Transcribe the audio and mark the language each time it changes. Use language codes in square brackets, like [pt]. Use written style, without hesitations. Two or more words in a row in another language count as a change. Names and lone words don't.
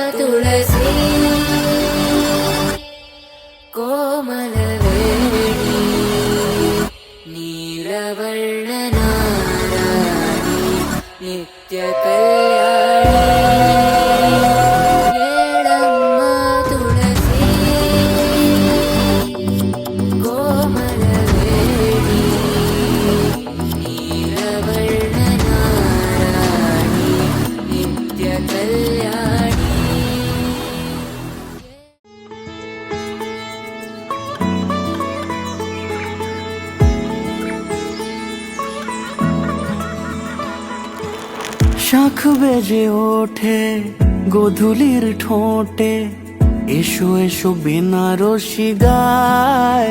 [kn] ತುಳಸಿ ಕೋಮಲವೇಣಿ ನೀಲವರ್ಣನಾರಾಣಿ ನಿತ್ಯ ಕಲ್ಯಾಣಿ ಏಳಮ್ಮ ತುಳಸಿ ಕೋಮಲವೇಣಿ ನೀಲವರ್ಣನಾರಾಣಿ ನಿತ್ಯ ಕಲ್ಯಾಣಿ. [bn] শাখ বেজে ওঠে গোধূলির ঠোঁটে, এসো এসো বেনারসি গায়।